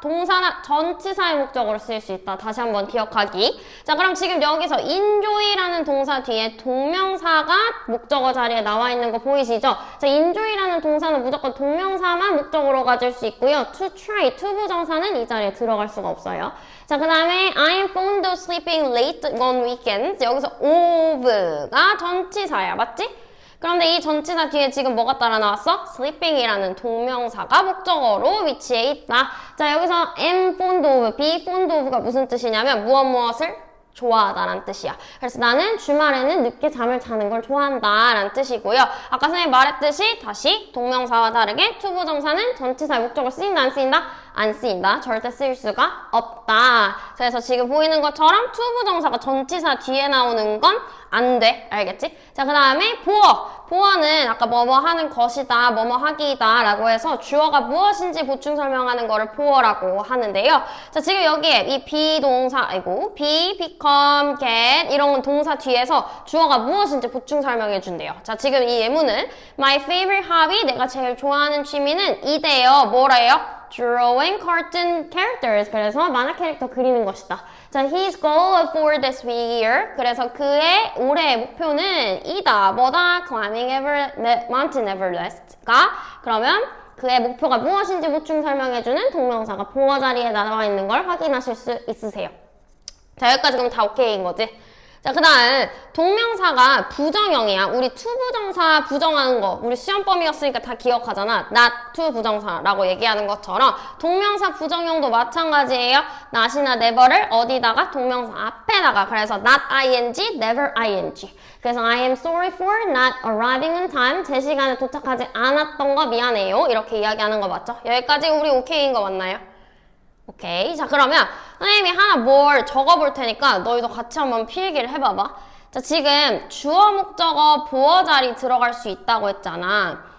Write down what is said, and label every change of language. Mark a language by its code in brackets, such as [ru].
[ko] 동사나 전치사의 목적어로 쓰일 수 있다. 다시 한번 기억하기. 자, 그럼 지금 여기서 enjoy라는 동사 뒤에 동명사가 목적어 자리에 나와 있는 거 보이시죠? 자, enjoy라는 동사는 무조건 동명사만 목적어로 가질 수 있고요. to try, to 부정사는 이 자리에 들어갈 수가 없어요. 자, 그 다음에 [en] I'm fond of sleeping late on weekends. [ko] 여기서 of가 전치사야. 맞지? 그런데 이 전치사 뒤에 지금 뭐가 따라 나왔어? sleeping이라는 동명사가 목적어로 위치해 있다. 자, 여기서 am fond of, be fond of가 무슨 뜻이냐면 무엇을 좋아하다라는 뜻이야. 그래서 나는 주말에는 늦게 잠을 자는 걸 좋아한다 라는 뜻이고요. 아까 선생님이 말했듯이 다시 동명사와 다르게 to 부정사는 전치사의 목적어를 쓰인다 안 쓰인다? 안 쓰인다. 절대 쓰일 수가 없다. 그래서 지금 보이는 것처럼 to 부정사가 전치사 뒤에 나오는 건 안 돼. 알겠지? 자, 그 다음에 보어. 보어는 아까 뭐뭐 하는 것이다, 뭐뭐 하기이다 라고 해서 주어가 무엇인지 보충 설명하는 거를 보어라고 하는데요. 자, 지금 여기에 이 비동사, be, become, get 이런 건 동사 뒤에서 주어가 무엇인지 보충 설명해 준대요. 자, 지금 이 예문은 [en] My favorite hobby, [ko] 내가 제일 좋아하는 취미는 이대요. 뭐래요? [en] drawing cartoon characters. [ko] 그래서 만화 캐릭터 그리는 것이다. [en] 자, his goal for this year. [ko] 그래서 그의 올해의 목표는 이다. 뭐다? [en] climbing Mount Everest가. [ko] 그러면 그의 목표가 무엇인지 보충 설명해주는 동명사가 보어 자리에 나와 있는 걸 확인하실 수 있으세요. 자, 여기까지 그럼 다 오케이인 거지? 자, 그 다음 동명사가 부정형이야. 우리 to 부정사 부정하는 거 우리 시험범위였으니까 다 기억하잖아. not to 부정사라고 얘기하는 것처럼 동명사 부정형도 마찬가지예요. not이나 never를 어디다가? 동명사 앞에다가. 그래서 [en] not ing, never ing. 그래서 I am sorry for not arriving on time. [ko] 제 시간에 도착하지 않았던 거 미안해요. 이렇게 이야기하는 거 맞죠? 여기까지 우리 오케이인 거 맞나요? 오케이. 자, 그러면 선생님이 하나 뭘 적어볼 테니까 너희도 같이 한번 필기를 해봐봐. 자, 지금 주어, 목적어, 보어 자리 들어갈 수 있다고 했잖아.